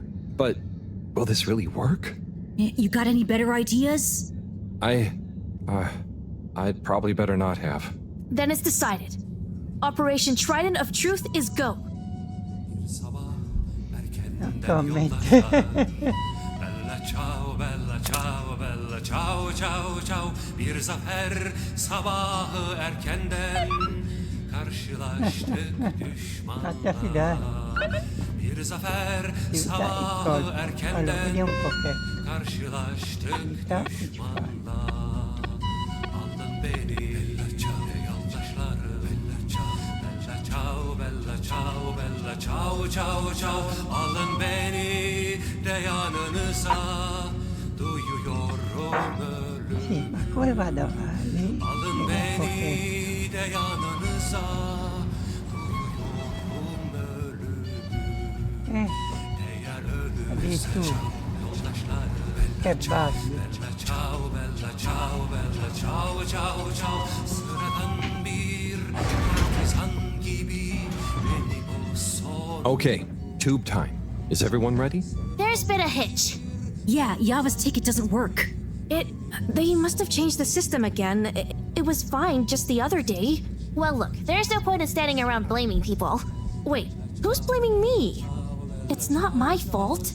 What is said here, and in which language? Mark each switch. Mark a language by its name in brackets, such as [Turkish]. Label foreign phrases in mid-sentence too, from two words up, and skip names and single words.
[English] But will this really work? You got any better ideas? I'd probably better not have. Then it's decided. Operation Trident of Truth is go. Comment. [Italian] Bella ciao, bella ciao, ciao, ciao. [Turkish] Bir zafer sabahı erkenden karşılaştık düşmanla. Bir zafer sabahı erkenden karşılaştık düşmanla. Aldın beni yoldaşları. [Italian] Bella ciao, bella ciao, bella ciao, ciao, ciao. [Turkish] Alın beni de yanınıza, duyuyorum ölüm. [Italian] Sì, ma come vado avanti? [Turkish] Alın beni de yanınıza, duyuyorum ölüm. Eğer ölürse yoldaşları. [Italian] Che basso. Bella ciao, bella ciao, bella ciao, ciao, ciao. [Turkish] Sıradan bir partizan gibi beni o son. [English] Okay, tube time. Is everyone ready? There's been a hitch. Yeah, Yava's ticket doesn't work. They must have changed the system again. It was fine just the other day. Well, look, there's no point in standing around blaming people. Wait, who's blaming me? It's not my fault.